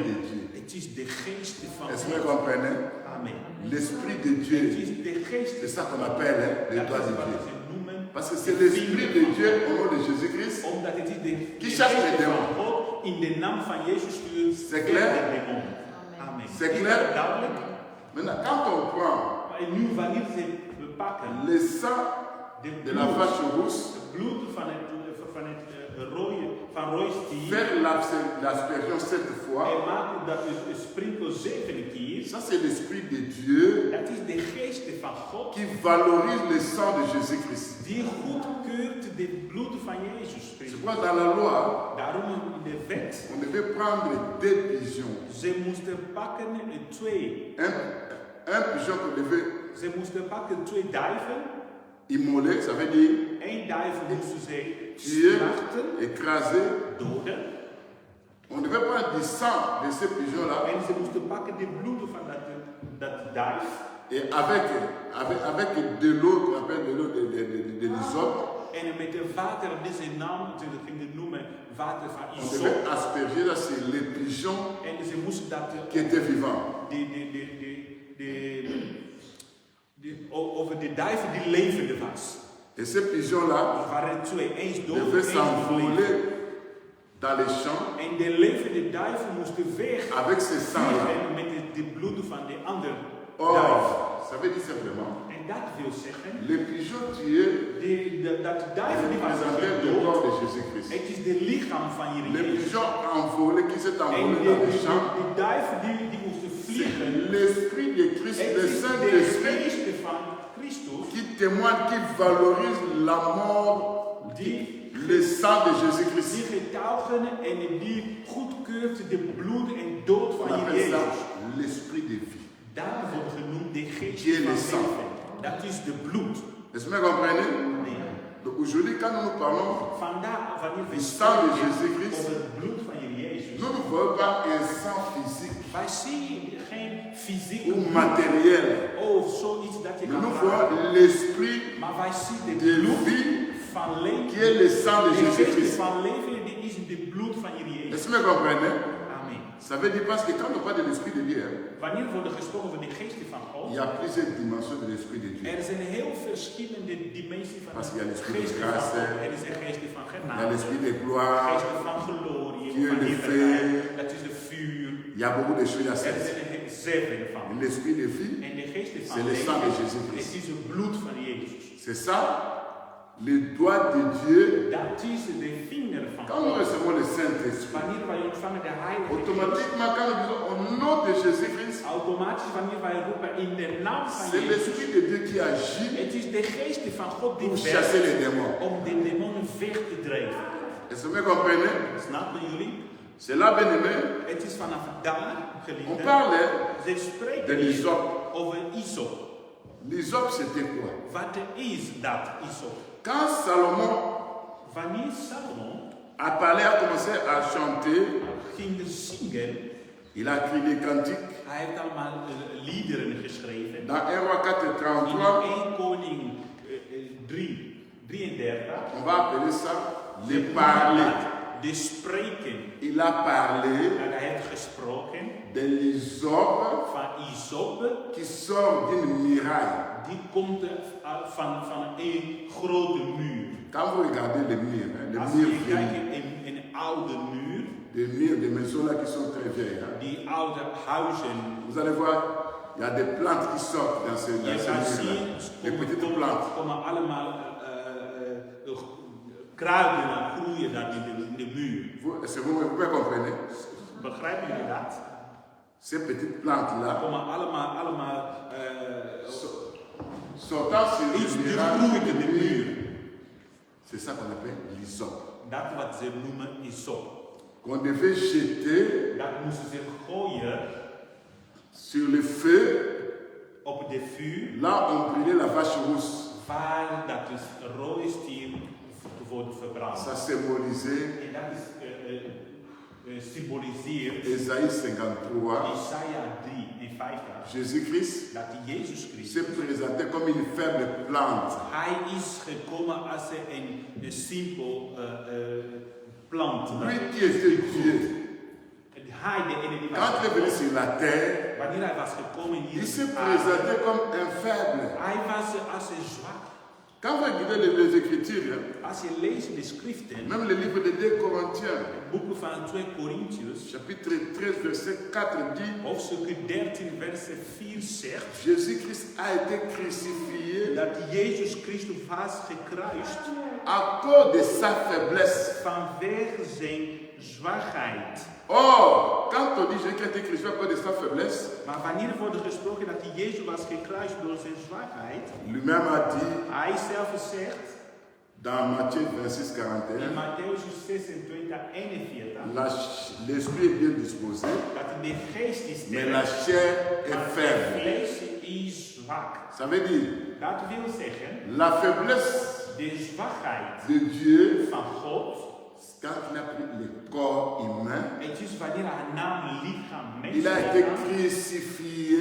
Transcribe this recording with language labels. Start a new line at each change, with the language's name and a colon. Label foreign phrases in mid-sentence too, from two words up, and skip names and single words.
French: de Dieu.
Dutch: Het is de geest van
French: Est-ce que vous
Dutch: God.
French: comprenez? Amen. L'Esprit de
Dutch: Het
French: Dieu.
Dutch: is de geest
French: C'est ça qu'on appelle hein, le
Dutch: dat
French: doigt
Dutch: is de wat
French: Dieu.
Dutch: ze noemen.
French: Parce que c'est l'Esprit de Dieu au nom de Jésus-Christ.
Dutch: Omdat het is de
French: Qui chasse les
Dutch: geest van
French: démons.
Dutch: God in de naam van Jezus stuurt
French: C'est
Dutch: weg
French: clair?
Dutch: de demonen. Amen.
French: C'est
Dutch: Is
French: clair?
Dutch: dat duidelijk?
French: Maintenant, quand on prend
Dutch: Maar nu wanneer ze bepakken
French: le sang de la vache rousse,
Dutch: het bloed van het rode stier
French: faire l'aspersion 7 fois,
Dutch: en maken dat het sprinkel 7 keer,
French: ça c'est l'Esprit de Dieu
Dutch: dat is de geest van God
French: qui valorise le sang de Jésus-Christ.
Dutch: die goedkeurt het bloed van Jezus.
French: C'est pourquoi dans la loi,
Dutch: Daarom in de wet,
French: on devait prendre 2 pigeons.
Dutch: ze moesten pakken 2.
French: Un pigeon qu'on devait
Dutch: Ze moesten pakken 2 duiven.
French: immoler, ça veut dire
Dutch: 1 duiven moesten ze
French: tuer,
Dutch: slachten,
French: écraser.
Dutch: doden.
French: On devait prendre du sang de ces pigeons-là
Dutch: En ze moesten pakken de bloeden van dat duif.
French: et avec de l'eau qu'on appelle de l'eau de l'hysope,
Dutch: En met de water, deze naam ze gingen noemen water van
French: on
Dutch: Isop.
French: devait asperger là sur les pigeons
Dutch: En ze moesten dat
French: qui étaient vivants.
Dutch: over de duiven die levende was.
French: Et ces pigeons-là
Dutch: Er waren 2, eens dood,
French: devaient
Dutch: eens
French: s'envoler
Dutch: levend.
French: dans les champs
Dutch: En de levende duiven moesten weg
French: avec ce sang-là.
Dutch: vliegen met de bloeden van de andere duif.
French: Or, ça veut dire simplement,
Dutch: En dat wil zeggen,
French: les pigeons tués
Dutch: dat duiven die was
French: représentaient le
Dutch: gedood,
French: corps de Jésus-Christ.
Dutch: het is de lichaam van
French: Les
Dutch: Jezus.
French: pigeons envolés qui s'est
Dutch: En
French: envolé dans les champs,
Dutch: de duiven die moesten
French: c'est
Dutch: vliegen,
French: l'Esprit de Christ,
Dutch: het
French: le
Dutch: is de
French: Saint-Esprit
Dutch: geest van Christus
French: qui témoigne, qui valorise la mort, le sang de
Dutch: die
French: Jésus-Christ.
Dutch: getuigen en die goedkeurt de bloed en dood
French: On
Dutch: van
French: appelle ça
Dutch: Jezus.
French: l'Esprit de vie.
Dutch: Daar wordt genoemd de geest
French: Qui est
Dutch: van
French: le sang.
Dutch: leven. Dat is de bloed.
French: Est-ce que vous comprenez?
Dutch: Nee.
French: Donc aujourd'hui, quand nous nous parlons
Dutch: Vandaar wanneer we
French: du sang de
Dutch: spreken
French: Jésus-Christ,
Dutch: over het bloed van Jezus, Jezus.
French: Nous ne voyons pas un sang physique
Dutch: Wij zien geen fysieke
French: ou
Dutch: bloed
French: matériel.
Dutch: of zoiets dat je
French: Mais
Dutch: kan
French: nous
Dutch: raken.
French: voyons l'esprit
Dutch: Maar wij zien de
French: de
Dutch: bloed
French: vie
Dutch: van leven.
French: qui est le sang de
Dutch: De geest
French: Jésus-Christ.
Dutch: van leven, die is de bloed van Heer Jezus.
French: Est-ce que vous comprenez? Amen. Ça veut dire parce que quand on parle de l'esprit de Dieu,
Dutch: Wanneer wordt er gesproken over de geest van
French: il
Dutch: God,
French: y a plusieurs dimensions de l'esprit de Dieu.
Dutch: er zijn heel verschillende dimensies van
French: Parce qu'il y a
Dutch: de
French: l'esprit de
Dutch: geest van
French: grâce,
Dutch: God. Er is een geest van
French: Il y a
Dutch: genade,
French: l'esprit de
Dutch: een
French: gloire,
Dutch: geest van glorie,
French: Qui est
Dutch: van
French: le
Dutch: heerlijkheid.
French: feu.
Dutch: Dat is de vuur.
French: il y a beaucoup de choses à
Dutch: Er
French: faire.
Dutch: zijn er zeven van.
French: L'esprit de vie,
Dutch: En de geest van
French: c'est le sang de
Dutch: leven,
French: Jésus-Christ.
Dutch: het is het bloed van Jezus.
French: C'est ça, le doigt de Dieu.
Dutch: Dat is de vinger van
French: Quand nous
Dutch: God.
French: recevons le Saint-Esprit,
Dutch: Wanneer wij ontvangen de Heilige Geest,
French: automatiquement, quand nous disons au nom de Jésus-Christ,
Dutch: automatisch wanneer wij roepen in de naam van
French: c'est
Dutch: Jezus,
French: l'Esprit de Dieu qui agit
Dutch: het is de geest van God die
French: pour chasser les
Dutch: werkt
French: démons.
Dutch: om de demonen weg te drijven.
French: Est-ce que vous comprenez?
Dutch: Snappen jullie?
French: C'est là, bien aimé,
Dutch: Het is vanaf daar,
French: on
Dutch: geliefde,
French: parle
Dutch: ze
French: de
Dutch: spreken
French: l'hysope.
Dutch: over Isop.
French: L'hysope, c'était quoi?
Dutch: Wat is dat, Isop?
French: Quand Salomon
Dutch: Wanneer Salomon
French: a parlé, a commencé à chanter,
Dutch: ging zingen,
French: il a écrit les cantiques.
Dutch: hij heeft allemaal liederen geschreven.
French: Dans 1 Roi 4,
Dutch: In
French: 33,
Dutch: 1 Koning 33,
French: on va appeler ça les parler.
Dutch: de spreken.
French: Il a parlé
Dutch: Hij heeft gesproken
French: de l'hysope
Dutch: van Isop,
French: qui sort d'une muraille.
Dutch: die komt van een grote muur.
French: Quand vous regardez les murs, hein,
Dutch: Als
French: les murs
Dutch: je
French: vieillis,
Dutch: kijkt in een oude muur,
French: des murs, des maisons là qui sont très vieilles, hein,
Dutch: die oude huizen,
French: vous allez voir, il y a des plantes qui sortent dans ces
Dutch: je kan
French: murs-là.
Dutch: zien,
French: Des petites plantes.
Dutch: komen allemaal kruiden groeien daar in de muur.
French: Est-ce que vous pouvez comprendre?
Dutch: Begrijpen jullie dat?
French: Ces petites plantes-là,
Dutch: Komen allemaal
French: sortant sur
Dutch: iets
French: le
Dutch: die
French: muraille,
Dutch: groeit in de muur.
French: c'est ça qu'on appelle l'hysope.
Dutch: Dat wat ze noemen Isop.
French: Qu'on devait jeter
Dutch: Dat moesten ze gooien
French: sur le feu.
Dutch: op de vuur,
French: Là, on brûlait la vache rousse.
Dutch: waar dat is rode stier wordt verbrand.
French: Ça symbolisait
Dutch: En dat is symboliseert
French: Ésaïe 53.
Dutch: Isaiah 53,
French: Jésus-Christ
Dutch: dat Jezus Christus,
French: s'est présenté comme une faible plante.
Dutch: hij is gekomen als een simpel plant.
French: Lui qui était Dieu,
Dutch: Hij, de ene die
French: quand il est venu
Dutch: was,
French: sur la terre,
Dutch: wanneer hij was gekomen hier,
French: il
Dutch: op
French: s'est
Dutch: de aarde,
French: présenté comme un faible.
Dutch: hij was als een zwak.
French: Quand vous regardez les Écritures, hein,
Dutch: Als je leest de schriften,
French: même le livre de 2 Corinthiens,
Dutch: boeken van 2 Korintiërs,
French: chapitre 13, verset 4 dit,
Dutch: hoofdstuk 13, vers 4 zegt
French: Jésus-Christ a été crucifié
Dutch: dat Jezus Christus was gekruist
French: à cause de sa faiblesse.
Dutch: vanwege zijn zwakheid.
French: Or, quand on dit Jésus-Christ a été crucifié à cause de sa faiblesse,
Dutch: Maar wanneer wordt gesproken dat Jezus was gekruist door zijn zwakheid,
French: lui-même a dit
Dutch: hij zelf zegt
French: dans Matthieu 26,
Dutch: in
French: 41,
Dutch: Matthäus 26, 41,
French: l'esprit est bien disposé,
Dutch: dat de geest is
French: mais
Dutch: sterk,
French: la chair est
Dutch: maar het
French: faible.
Dutch: vlees is zwak.
French: Ça veut dire,
Dutch: Dat wil zeggen,
French: la faiblesse
Dutch: de zwakheid
French: de Dieu,
Dutch: van God,
French: quand il a pris le corps humain,
Dutch: het is wanneer hij nam lichaam
French: il a été
Dutch: mensen,
French: crucifié